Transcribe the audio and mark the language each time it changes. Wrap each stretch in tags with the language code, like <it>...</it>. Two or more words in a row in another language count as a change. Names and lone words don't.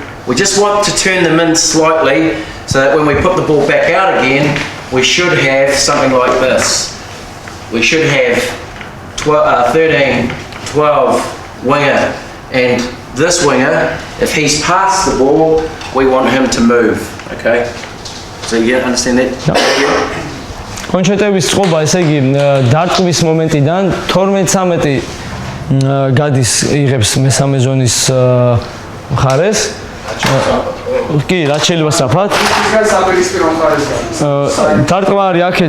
<en>We just want to turn them in slightly so that when we put the ball back out again, we should have something like this. We should have 13, 12 winger, and this winger, if he's past the ball, we want him to move, okay? So you understand that? Yeah.</en> <ka>კონჩეტების წყობა, ესე იგი, დარტყმის მომენტიდან 12-13 გადის იღებს მესამე ზონის მხარეს. კი, რაც შეიძლება სწრაფად. დარტყმა არის აქეთ.</ka>